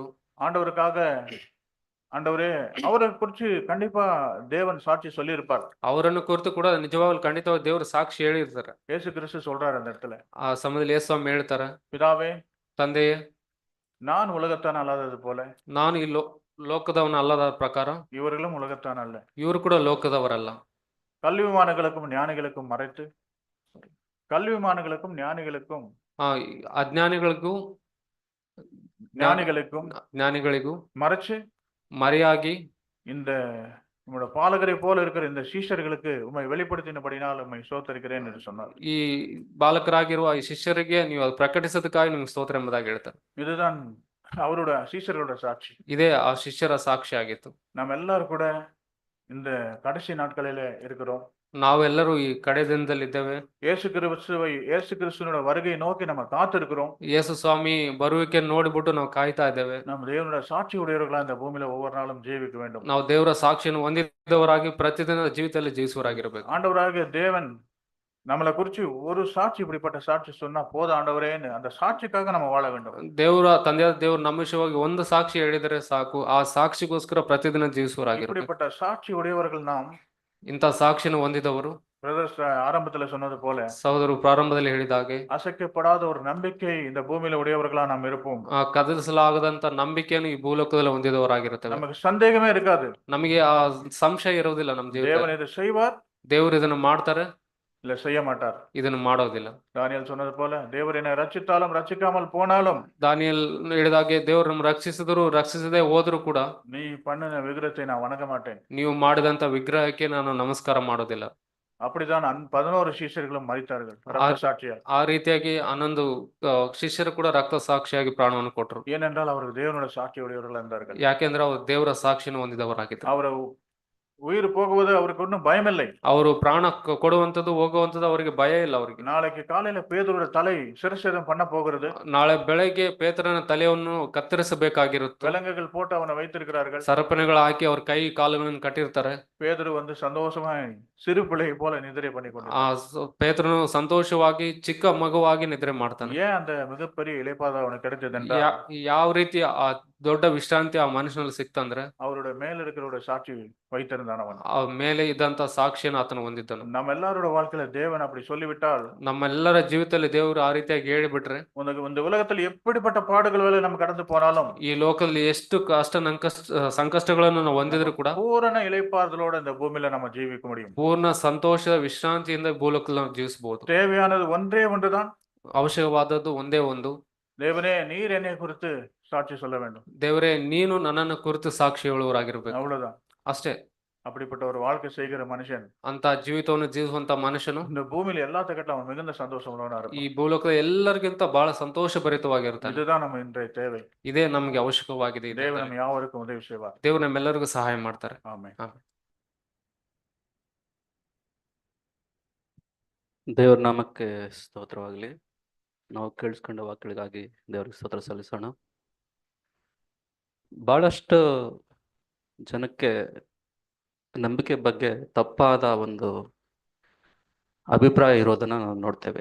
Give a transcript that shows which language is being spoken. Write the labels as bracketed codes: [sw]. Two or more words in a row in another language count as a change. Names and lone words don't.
[ta] ஆண்டவருக்காக ஆண்டவரே அவரை குறித்து கண்டிப்பா தேவன் சாட்சி சொல்லி இருப்பார். [kn] ಅವರನ್ನು ಕುರಿತು ಕೂಡ ನಿಜವಾಗ್ಲೂ ಖಂಡಿತವಾಗಿ ದೇವರು ಸಾಕ್ಷಿ ಹೇಳಿರ್ತಾರೆ. [ta] இயேசு கிறிஸ்து சொல்றாரு அந்த இடத்துல. [kn] ಆ ಸಮಯದಲ್ಲಿ ಯೇಸು ಸ್ವಾಮಿ ಹೇಳ್ತಾರೆ, [ta] பிதாவே, [kn] ತಂದೆಯೇ, [ta] நான் உலகத்தான் அல்லாதது போல [kn] ನಾನು ಈ ಲೋಕದವನ ಅಲ್ಲದ ಪ್ರಕಾರ [ta] இவர்களும் உலகத்தான் அல்ல. [kn] ಇವರು ಕೂಡ ಲೋಕದವರಲ್ಲ. [ta] கல்விமான்களுக்கும் ஞானிகளுக்கும் மறைத்து, கல்விமான்களுக்கும் ஞானிகளுக்கும் [kn] ಅಜ್ಞಾನಿಗಳಿಗೂ ಜ್ಞಾನಿಗಳಿಗೂ [ta] மறைச்சு [kn] ಮರೆಯಾಗಿ [ta] இந்த நம்மளோட பாலகரை போல இருக்கிற இந்த சீஷர்களுக்கு உம்மை வெளிப்படுத்தினபடினால் உம்மை ஸ்தோத்திரிக்கிறேன் என்று சொன்னார். [kn] ಈ ಬಾಲಕರಾಗಿರುವ ಈ ಶಿಷ್ಯರಿಗೆ ನೀವು ಅದು ಪ್ರಕಟಿಸೋದಕ್ಕಾಗಿ ನಿಮ್ಗೆ ಸ್ತೋತ್ರ ಎಂಬುದಾಗಿ ಹೇಳ್ತಾರೆ. [ta] இதுதான் அவரோட சீஷர்களோட சாட்சி. [kn] ಇದೇ ಆ ಶಿಷ್ಯರ ಸಾಕ್ಷಿ ಆಗಿತ್ತು. [ta] நாம் எல்லாரும் கூட இந்த கடைசி நாட்களில இருக்கிறோம். [kn] ನಾವೆಲ್ಲರೂ ಈ ಕಡೆ ದಿನದಲ್ಲಿದ್ದೇವೆ. [ta] இயேசு கிறிஸ்துவனோட வருகையை நோக்கி நம்ம காத்திருக்கிறோம். [kn] ಯೇಸು ಸ್ವಾಮಿ ಬರುವಿಕೆ ನೋಡಿಬಿಟ್ಟು ನಾವು ಕಾಯ್ತಾ ಇದ್ದೇವೆ. [ta] நம்ம தேவனோட சாட்சி உடையவர்களா இந்த பூமியில ஒவ்வொரு நாளும் ஜீவிக்க வேண்டும். [kn] ನಾವು ದೇವರ ಸಾಕ್ಷಿಯನ್ನು ಹೊಂದಿದವರಾಗಿ ಪ್ರತಿದಿನ ಜೀವಿತದಲ್ಲಿ ಜೀವಿಸುವರಾಗಿರಬೇಕು. [ta] ஆண்டவராகிய தேவன் நம்மளை குறிச்சு ஒரு சாட்சி, இப்படிப்பட்ட சாட்சி சொன்னா போதும் ஆண்டவரேன்னு அந்த சாட்சிக்காக நம்ம வாழ வேண்டும். [kn] ತಂದೆಯಾದ ದೇವರು ನಮ್ಮ ವಿಷಯವಾಗಿ ಒಂದು ಸಾಕ್ಷಿ ಹೇಳಿದರೆ ಸಾಕು, ಆ ಸಾಕ್ಷಿಗೋಸ್ಕರ ಪ್ರತಿದಿನ ಜೀವಿಸುವರಾಗಿರಬೇಕು. [ta] இப்படிப்பட்ட சாட்சி உடையவர்கள் நாம். [kn] ಇಂಥ ಸಾಕ್ಷಿಯನ್ನು ಹೊಂದಿದವರು [ta] பிரதர்ஸ் ஆரம்பத்துல சொன்னது போல, [kn] ಸಹೋದರು ಪ್ರಾರಂಭದಲ್ಲಿ ಹೇಳಿದ ಹಾಗೆ, [ta] அசைக்கப்படாத ஒரு நம்பிக்கை இந்த பூமியில உடையவர்களா நாம் இருப்போம். [kn] ಕದಲಿಸಲಾಗದಂತ ನಂಬಿಕೆಯನ್ನು ಈ ಭೂಲೋಕದಲ್ಲಿ ಹೊಂದಿದವರಾಗಿರುತ್ತೇವೆ. [ta] நமக்கு சந்தேகமே இருக்காது. [kn] ನಮಗೆ ಆ ಸಂಶಯ ಇರುವುದಿಲ್ಲ. ನಮ್ಮ [ta] தேவன் [kn] ಜೀವನ [ta] இதை செய்வார் [kn] ದೇವರು ಇದನ್ನು ಮಾಡ್ತಾರೆ, [ta] இல்ல செய்ய மாட்டார். [kn] ಇದನ್ನು ಮಾಡೋದಿಲ್ಲ. [ta] தானியேல் சொன்னது போல, தேவர் என்னை ரட்சித்தாலும் ரட்சிக்காமல் போனாலும், [kn] ದಾನಿಯೇಲ್ ಹೇಳಿದಾಗೆ ದೇವರು ನಮ್ಮ ರಕ್ಷಿಸಿದ್ರು ರಕ್ಷಿಸದೆ ಹೋದ್ರು ಕೂಡ [ta] நீ பண்ணின விக்கிரத்தை நான் வணங்க மாட்டேன். [kn] ನೀವು ಮಾಡಿದಂತ ವಿಗ್ರಹಕ್ಕೆ ನಾನು ನಮಸ್ಕಾರ ಮಾಡೋದಿಲ್ಲ. [ta] அப்படிதான் 11 சீஷர்களும் மரித்தார்கள் ரத்த சாட்சியால். [kn] ಆ ರೀತಿಯಾಗಿ 11 ಶಿಷ್ಯರು ಕೂಡ ರಕ್ತ ಸಾಕ್ಷಿಯಾಗಿ ಪ್ರಾಣವನ್ನು ಕೊಟ್ಟರು. [ta] ஏனென்றால் அவர்கள் தேவனோட சாட்சி உடையவர்களா இருந்தார்கள். [kn] ಯಾಕೆಂದ್ರೆ ಅವರು ದೇವರ ಸಾಕ್ಷಿಯನ್ನು ಹೊಂದಿದವರಾಗಿದ್ದರು. [ta] அவரை உயிர் போகுவது அவருக்கு ஒன்றும் பயமில்லை. [kn] ಅವರು ಪ್ರಾಣ ಕೊಡುವಂತದ್ದು ಹೋಗುವಂತದ್ದು ಅವರಿಗೆ ಭಯ ಇಲ್ಲ. ಅವರಿಗೆ [ta] நாளைக்கு காலையில பேதுருவோட தலை சிரச்சேதம் பண்ண போகிறது. [kn] ನಾಳೆ ಬೆಳಗ್ಗೆ ಪೇತ್ರನ ತಲೆಯನ್ನು ಕತ್ತರಿಸಬೇಕಾಗಿರುತ್ತೆ. [ta] விலங்குகள் போட்டு அவனை வைத்திருக்கிறார்கள். [kn] ಸರಪಣಿಗಳು ಹಾಕಿ ಅವ್ರ ಕೈ ಕಾಲುಗಳನ್ನು ಕಟ್ಟಿರ್ತಾರೆ. [ta] பேதுரு வந்து சந்தோஷமாய் சிறு பிள்ளை போல நிதிரை பண்ணி கொண்டு [kn] ಪೇತ್ರನು ಸಂತೋಷವಾಗಿ ಚಿಕ್ಕ ಮಗುವಾಗಿ ನಿದ್ರೆ ಮಾಡ್ತಾನೆ. [ta] ஏன் அந்த மிகப்பெரிய இளைப்பாத அவனுக்கு கிடைச்சது? [kn] ಯಾವ ರೀತಿ ಆ ದೊಡ್ಡ ವಿಶ್ರಾಂತಿ ಆ ಮನುಷ್ಯನಲ್ಲಿ ಸಿಕ್ತಂದ್ರೆ [ta] அவரோட மேல இருக்கிற சாட்சி வைத்திருந்தான் அவன். [kn] ಆ ಮೇಲೆ ಇದ್ದಂತ ಸಾಕ್ಷಿಯನ್ನು ಆತನು ಹೊಂದಿದ್ದನು. [ta] நம்ம எல்லாரோட வாழ்க்கையில தேவன் அப்படி சொல்லிவிட்டால், [kn] ನಮ್ಮೆಲ್ಲರ ಜೀವಿತದಲ್ಲಿ ದೇವರು ಆ ರೀತಿಯಾಗಿ ಹೇಳಿಬಿಟ್ರೆ, [ta] இந்த உலகத்தில் எப்படிப்பட்ட பாடுகள் வேலை நம்ம கடந்து போனாலும், [kn] ಈ ಲೋಕದಲ್ಲಿ ಎಷ್ಟು ಸಂಕಷ್ಟಗಳನ್ನು ನಾವು ಹೊಂದಿದ್ರು ಕೂಡ [ta] பூரண இளைப்பாறுதலோட இந்த பூமியில நம்ம ஜீவிக்க முடியும். [kn] ಪೂರ್ಣ ಸಂತೋಷ ವಿಶ್ರಾಂತಿಯಿಂದ ಭೂಲೋಕದಲ್ಲಿ ನಾವು ಜೀವಿಸಬಹುದು. [ta] தேவையானது ஒன்றே ஒன்றுதான். [kn] ಅವಶ್ಯಕವಾದದ್ದು ಒಂದೇ ಒಂದು, [ta] தேவனே நீர் என்னை குறித்து சாட்சி சொல்ல வேண்டும். [kn] ದೇವರೇ ನೀನು ನನ್ನನ್ನು ಕುರಿತು ಸಾಕ್ಷಿ ಹೇಳುವವರಾಗಿರ್ಬೇಕು. [ta] அவ்வளவுதான். [kn] ಅಷ್ಟೇ. [ta] அப்படிப்பட்ட ஒரு வாழ்க்கை செய்கிற மனுஷன் [kn] ಅಂತ ಜೀವಿತವನ್ನು ಜೀವಿಸುವಂತ ಮನುಷ್ಯನು [ta] இந்த பூமியில எல்லாத்துக்கிட்ட அவன் மிகுந்த சந்தோஷம் உள்ளவனா [kn] ಈ ಭೂಲೋಕದ ಎಲ್ಲರಿಗಿಂತ ಬಹಳ ಸಂತೋಷ ಭರಿತವಾಗಿರ್ತಾನೆ. [ta] இதுதான் நம்ம இன்றைய தேவை. [kn] ಇದೇ ನಮಗೆ ಅವಶ್ಯಕವಾಗಿದೆ. [ta] தேவன் நம்ம யாவருக்கும் உதவி செய்வார். [kn] ದೇವರು ನಮ್ಮೆಲ್ಲರಿಗೂ ಸಹಾಯ ಮಾಡ್ತಾರೆ. [ta] ஆமென். [kn] ದೇವರ ನಾಮಕ್ಕೆ ಸ್ತೋತ್ರವಾಗಲಿ. ನಾವು ಕೇಳಿಸ್ಕೊಂಡ ವಾಕ್ಯಗಳಿಗಾಗಿ ದೇವರಿಗೆ ಸ್ತೋತ್ರ ಸಲ್ಲಿಸೋಣ. ಬಹಳಷ್ಟು ಜನಕ್ಕೆ ನಂಬಿಕೆ ಬಗ್ಗೆ ತಪ್ಪಾದ ಒಂದು ಅಭಿಪ್ರಾಯ ಇರೋದನ್ನ ನಾವು ನೋಡ್ತೇವೆ.